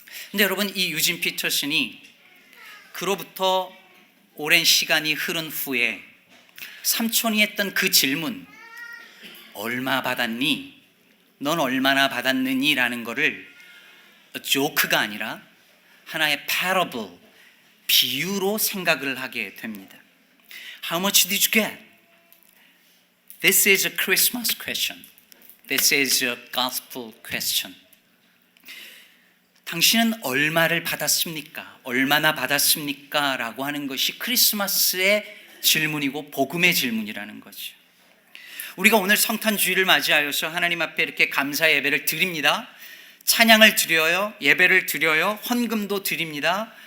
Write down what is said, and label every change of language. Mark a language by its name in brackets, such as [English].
[Korean] 근데 여러분, 이 유진 피터슨이 그로부터 오랜 시간이 흐른 후에 삼촌이 했던 그 질문, 얼마 받았니? 넌 얼마나 받았느니? 라는 거를 조크가 아니라 하나의 parable, 비유로 생각을 하게 됩니다. [English] How much did you get? This is a Christmas question. This is a gospel question. [Korean] 당신은 얼마를 받았습니까? 얼마나 받았습니까? 라고 하는 것이 크리스마스의 질문이고 복음의 질문이라는 거죠. 우리가 오늘 성탄주의를 맞이하여서 하나님 앞에 이렇게 감사 예배를 드립니다. 찬양을 드려요. 예배를 드려요. 헌금도 드립니다.